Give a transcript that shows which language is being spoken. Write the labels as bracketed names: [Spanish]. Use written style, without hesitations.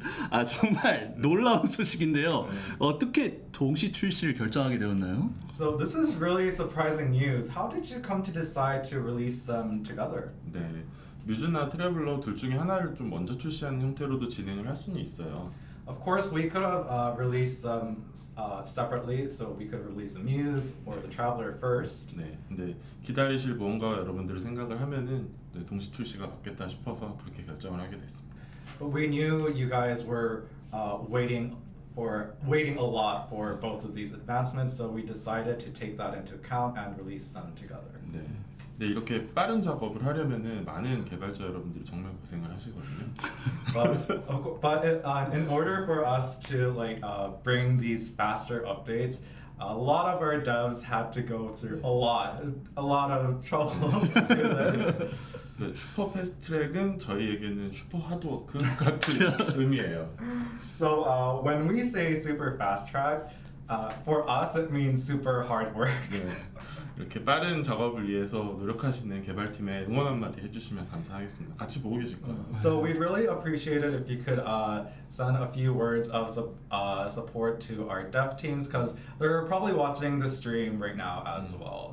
[Korean] 아 정말 놀라운 소식인데요. 어떻게 동시 출시를 결정하게 되었나요? [English] So this is really surprising news. How did you come to decide to release them together? [Korean] 네, 뮤즈나 트래블러 둘 중에 하나를 좀 먼저 출시하는 형태로도 진행을 할 수는 있어요. [English] Of course, we could have released them separately, so we could release the Muse or the Traveler first. [Korean] 네, 근데 기다리실 무언가 여러분들을 생각을 하면은 네, 동시 출시가 맞겠다 싶어서 그렇게 결정을 하게 됐습니다. [English] But we knew you guys were waiting a lot for both of these advancements, so we decided to take that into account and release them together. 네. [Korean] 네, 이렇게 빠른 작업을 하려면은 많은 개발자 여러분들이 정말 고생을 하시거든요. [English] But in order for us to bring these faster updates, a lot of our devs had to go through a lot of trouble to do this. [Korean] 네, 슈퍼 패스트트랙은 저희에게는 슈퍼 하드워크 같은 의미예요. [English] So when we say super fast track, for us it means super hard work. [Korean] 네, 이렇게 빠른 작업을 위해서 노력하시는 개발팀에 응원 한마디 해주시면 감사하겠습니다. 같이 보고 계실 거예요. [English] So we'd really appreciate it if you could send a few words of support to our dev teams, because they're probably watching the stream right now as well.